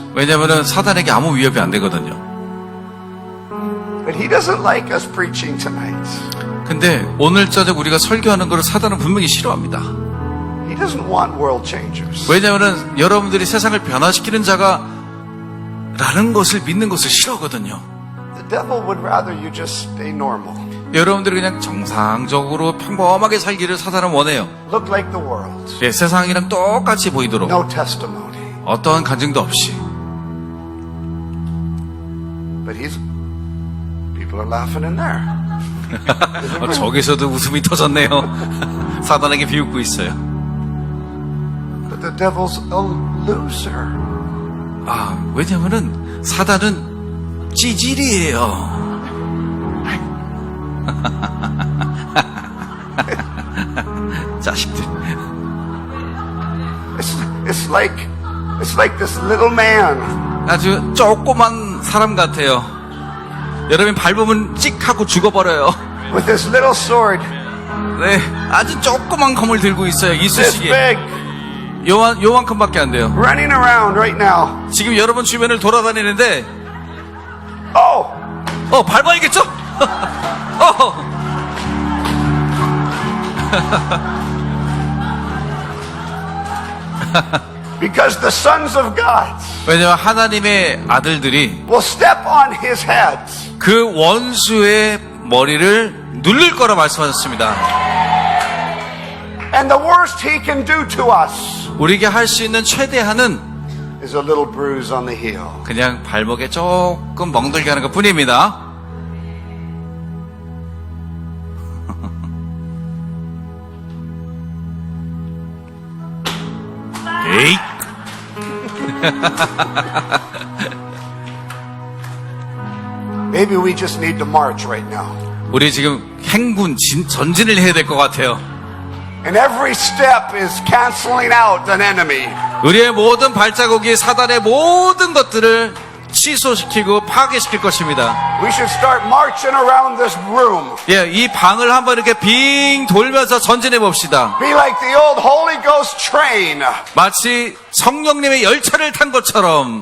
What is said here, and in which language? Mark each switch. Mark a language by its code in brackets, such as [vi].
[ko] 왜냐하면 사단에게 아무 위협이 안 되거든요. [en] But he doesn't like us preaching tonight. [ko] 근데 오늘 저녁 우리가 설교하는 거를 사단은 분명히 싫어합니다. [en] He doesn't want world changers. [ko] 왜냐하면 여러분들이 세상을 변화시키는 자가 라는 것을 믿는 것을 싫어하거든요. [en] The devil would rather you just stay normal. [ko] 여러분들이 그냥 정상적으로 평범하게 살기를 사단은 원해요. [en] Look like the world. [ko] 예, 세상이랑 똑같이 보이도록 [en] No testimony. [ko] 어떠한 간증도 없이. [en] But people are laughing in there. [ko] 저기서도 웃음이 터졌네요. 사단에게 비웃고 있어요. [en] But the devil's a loser. [ko] 아, 왜냐면은 사단은 찌질이에요. 자식들. [en] It's like this little man. [ko] 아주 조그만 사람 같아요. 여러분 밟으면 찍 하고 죽어버려요. [en] with this little sword [ko] 네, 아주 조그만 검을 들고 있어요. [en] this [ko] 이쑤시개. [en] big, [ko] 요만큼밖에 안 돼요. [en] running around right now. [ko] 지금 여러분 주변을 돌아다니는데, Oh, 밟아야겠죠? [en] because the sons of God [ko] 왜냐면 하나님의 아들들이 [en] will step on his head. [ko] 그 원수의 머리를 누를 거라 말씀하셨습니다. [en] And the worst he can do to us [ko] 우리에게 할 수 있는 최대한은 [en] is a little bruise on the heel. [ko] 그냥 발목에 조금 멍들게 하는 것 뿐입니다. 에이. [en] Maybe we just need to march right now. [ko] 우리 지금 행군, 전진을 해야 될 것 같아요. [en] And every step is canceling out an enemy. [ko] 우리의 모든 발자국이 사단의 모든 것들을 취소시키고 파괴시킬 것입니다. [en] We should start marching around this room. [ko] 예, 이 방을 한번 이렇게 빙 돌면서 전진해 봅시다. [en] Be like the old Holy Ghost train. [ko] 마치 성령님의 열차를 탄 것처럼.